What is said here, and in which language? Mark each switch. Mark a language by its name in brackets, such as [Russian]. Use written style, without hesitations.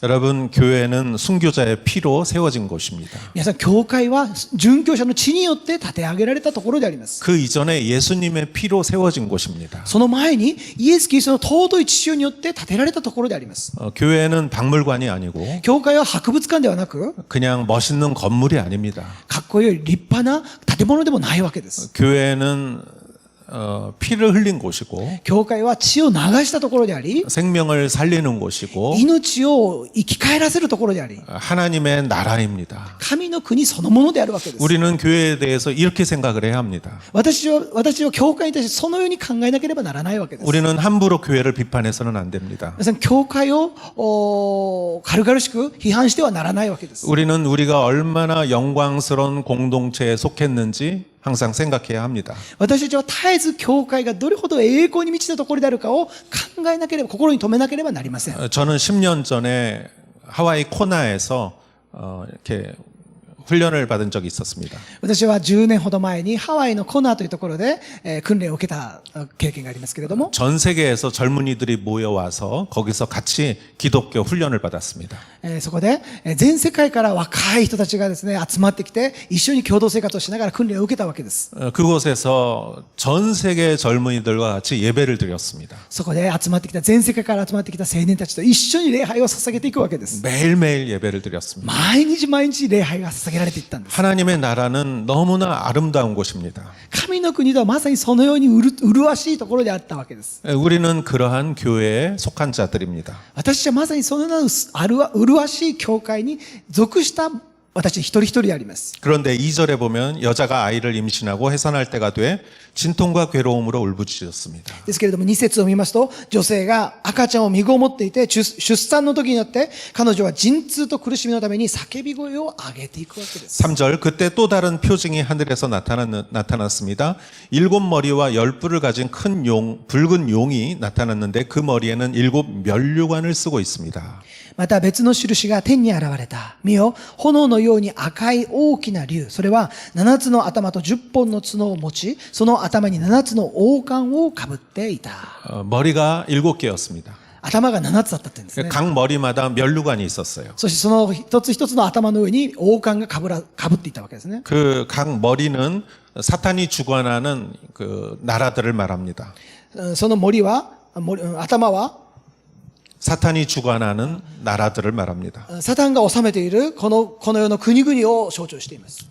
[Korean] 여러분, 교회는 순교자의 피로 세워진 곳입니다. [Japanese] 皆さん、教会は殉教者の血によって立て上げられたところであります。 [Korean] 그 이전에 예수님의 피로 세워진 곳입니다. [Japanese] その前にイエス・キリストの尊い血潮によって建てられたところであります。 [Korean] 교회는 박물관이 아니고 [Japanese] 教会は博物館ではなく、 [Korean] 그냥 멋있는 건물이 아닙니다. [Japanese] かっこよい立派な建物でもないわけです。 [Korean] 교회는 피를 흘린 곳이고 [Japanese] 教会は血を流したところであり、 [Korean] 생명을 살리는 곳이고 [Japanese] 命を生き返らせるところであり、 [Korean] 하나님의 나라입니다. [Japanese] 神の国そのものであるわけです。 [Korean] 우리는 교회에 대해서 이렇게 생각을 해야 합니다. [Japanese] 私は教会に対してそのように考えなければならないわけです。 [Korean] 우리는 함부로 교회를 비판해서는 안 됩니다. [Japanese] 皆さん、教会を軽々しく批判してはならないわけです。 [Korean] 우리는 우리가 얼마나 영광스러운 공동체에 속했는지 항상 생각해야 합니다. [Japanese] 私たちは絶えず教会がどれほど栄光に満ちたところであるかを考えなければ、心に留めなければなりません。 [Korean] 저는 10년 전에 하와이 코나에서 이렇게 훈련을 받은 적이 있었습니다. [Japanese] 私は10年ほど前にハワイのコナーというところで訓練を受けた経験がありますけれども、 [Korean] 전 세계에서 젊은이들이 모여와서 거기서 같이 기독교 훈련을 받았습니다. [Japanese] そこで全世界から若い人たちがですね集まってきて一緒に共同生活をしながら訓練を受けたわけです。 [Korean] 그곳에서 전 세계 젊은이들과 같이 예배를 드렸습니다. [Japanese] そこで集まってきた全世界から集まってきた青年たちと一緒に礼拝を捧げていくわけです。 [Korean] 매일매일 예배를 드렸습니다. [Japanese] 毎日毎日礼拝が捧げられていったんです。 [Korean] 하나님의 나라는 너무나 아름다운 곳입니다. [Japanese] 神の国とはまさにそのように麗しいところであったわけです。 [Korean] 우리는 그러한 교회에 속한 자들입니다. [Japanese] 私たちはまさにそのような麗しい教会に属した私一人一人であります。 [Korean] 그런데 2절에 보면 여자가 아이를 임신하고 해산할 때가 돼 진통과 괴로움으로 울부짖었습니다. [Japanese] ですけれども2節を見ますと、女性が赤ちゃんを身ごもっていて出産の時によって彼女は陣痛と苦しみのために叫び声を上げていくわけです。 [Korean] 3절 그때 또 다른 표징이 하늘에서 나타났습니다. 7 머리와 10뿔을 가진 큰 붉은 용이 나타났는데 그 머리에는 7 면류관을 쓰고 있습니다. [Japanese] また別の印が天に現れた。見よ、炎のように赤い大きな竜。それは7つの頭と10本の角を持ち、その頭に7つの王冠をかぶっていた。 [Korean] 머리가 7개였습니다. [Japanese] 頭が7つだったって言うんですね。 [Korean] 각 머리마다 면류관이 있었어요. [Japanese] そしてその一つ一つの頭の上に王冠がかぶっていたわけですね。 [Korean] 그 각 머리는 사탄이 주관하는 그 나라들을 말합니다. [Japanese] その頭は [Korean] 사탄이 주관하는 나라들을 말합니다. [Japanese] サタンが治めているこの世の国々を象徴しています。